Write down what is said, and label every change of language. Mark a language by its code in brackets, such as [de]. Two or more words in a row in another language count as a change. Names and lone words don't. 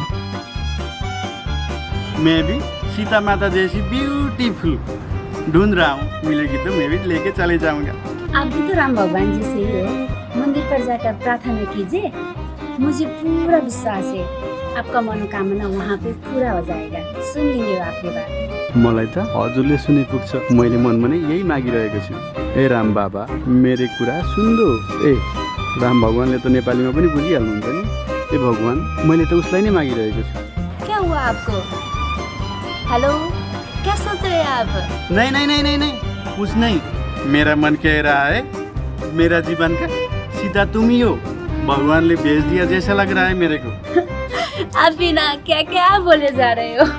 [hi] मैं भी सीता माता जैसी ब्यूटीफुल ढूंढ रहा हूँ, मिलेगी तो मैं भी लेके चले जाऊंगा। आप भी तो राम भगवान जी से ही हो। मंदिर पर जाकर प्रार्थना कीजिए, मुझे पूरा विश्वास है आपका मनोकामना वहाँ पे पूरा हो जाएगा। सुन लिंगे आपकी बात। [ne] मलाई त हजुरले सुने पुग्छ, मैले मनमा नै यही मागिरहेको छु। ए राम बाबा मेरो कुरा सुन्दो। ए राम भगवानले त नेपालीमा पनि बुझिहाल्नुहुन्छ नि। ए भगवान मैले त उसलाई नै मागिरहेको छु। [hi] क्या हुआ आपको? हेलो, क्या सोच रहे हैं आप? नहीं नहीं नहीं नहीं नहीं कुछ नहीं, मेरा मन कह रहा है मेरा जीवन का सीधा तुम ही हो। भगवान ने भेज दिया जैसा लग रहा है मेरे को। आप भी ना क्या क्या बोले जा रहे हो।